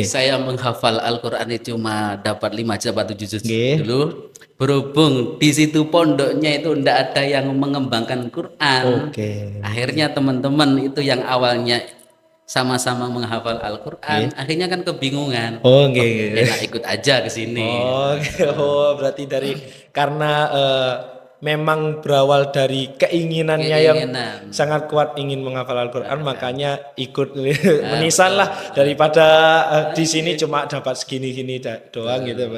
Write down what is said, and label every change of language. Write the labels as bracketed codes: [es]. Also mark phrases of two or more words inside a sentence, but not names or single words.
[id] saya menghafal Al-Quran itu cuma dapat 5 juz atau 7 juz Nggih. dulu. Berhubung di situ pondoknya itu ndak ada yang mengembangkan Quran. Oke. Akhirnya teman-teman itu yang awalnya sama-sama menghafal Al-Quran, akhirnya kan kebingungan. [jv] Oh, nggih, nggih. [id] Enak ikut aja ke sini. Oh, berarti dari karena memang berawal dari keinginannya yang Keinginan. sangat kuat ingin menghafal Al-Quran, makanya ikut menisan lah daripada di sini cuma dapat segini-gini doang gitu Pak.